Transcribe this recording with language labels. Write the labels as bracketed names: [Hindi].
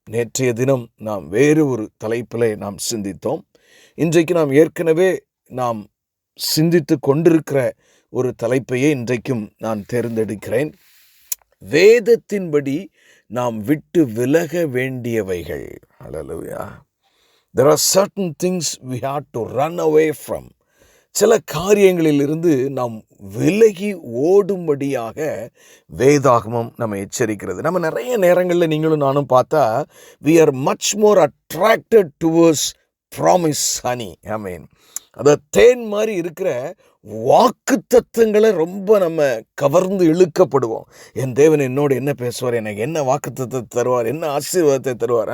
[Tamil] நேற்றைய தினம் நாம் வேறு ஒரு தலைப்பிலே நாம் சிந்தித்தோம். இன்றைக்கு நாம் ஏற்கனவே நாம் சிந்தித்து கொண்டிருக்கிற ஒரு தலைப்பையே இன்றைக்கும் நான் தேர்ந்தெடுக்கிறேன். வேதத்தின்படி நாம் விட்டு விலக வேண்டியவைகள். ஹல்லேலூயா. [English] There are certain things we have to run away from. [Tamil] சில காரியங்களிலிருந்து நாம் விலகி ஓடும்படியாக வேதாகமம் நம்ம எச்சரிக்கிறது. நம்ம நிறைய நேரங்களில் நீங்களும் நானும் பார்த்தா, [English] we are much more attracted towards promise honey. [Tamil] I mean, அது தேன் மாதிரி இருக்கிற வாக்கு தத்தங்களை ரொம்ப நம்ம கவர்ந்து இழுக்கப்படுவோம். என் தேவன் என்னோடு என்ன பேசுவார், எனக்கு என்ன வாக்கு தத்தத்தை தருவார், என்ன ஆசீர்வாதத்தை தருவார்.